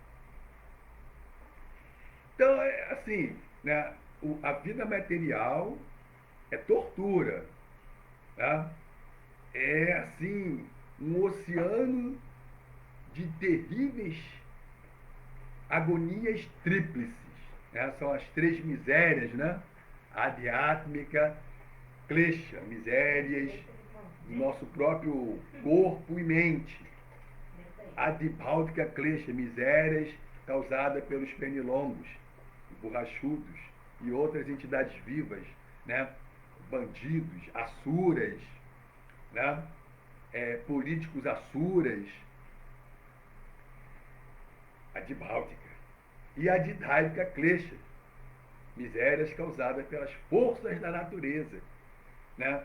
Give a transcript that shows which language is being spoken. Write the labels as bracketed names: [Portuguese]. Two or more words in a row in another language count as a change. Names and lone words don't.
[Portuguese] Então, assim, né, a vida material é tortura, tá? É, assim, um oceano de terríveis agonias tríplices, né? São as três misérias, né? [Sanskrit] Adhyatmika, klesha, [Portuguese] misérias do nosso próprio corpo e mente. [Sanskrit] Adibhautika klesha, [Portuguese] misérias causadas pelos pernilongos. borrachudos e outras entidades vivas, né? Bandidos, asuras, né? Políticos asuras, a de Báltica e a de Dráica Klesha, misérias causadas pelas forças da natureza, né?